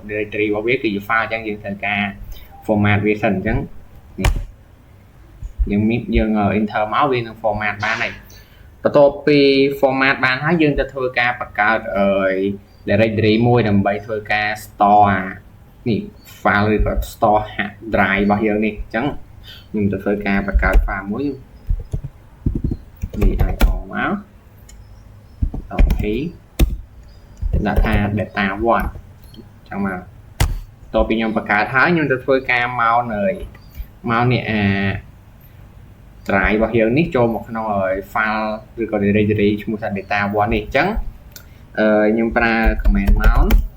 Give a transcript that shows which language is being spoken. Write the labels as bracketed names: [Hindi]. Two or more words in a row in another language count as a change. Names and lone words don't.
[Khmer] directory របស់វាគឺជា file អញ្ចឹងយើងត្រូវការ format វាសិនអញ្ចឹងនេះយើង enter មកវានឹង format បានហើយបន្ទាប់ពី format បានហើយយើងទៅធ្វើការបង្កើត directory មួយដើម្បីធ្វើការ store នេះ file ឬក៏ [English] store hard drive [Khmer] របស់យើងនេះអញ្ចឹងខ្ញុំទៅធ្វើការបង្កើត file មួយនេះឲ្យអមក OK ដាក់ថា data 1 ចឹងមកតទៅពីខ្ញុំបង្កើតហើយខ្ញុំទៅធ្វើការមកនេះdrive របស់យើងនេះចូលមកក្នុង file ឬក៏ directory ឈ្មោះថា data 1 នេះអញ្ចឹងខ្ញុំប្រើ [English] command mount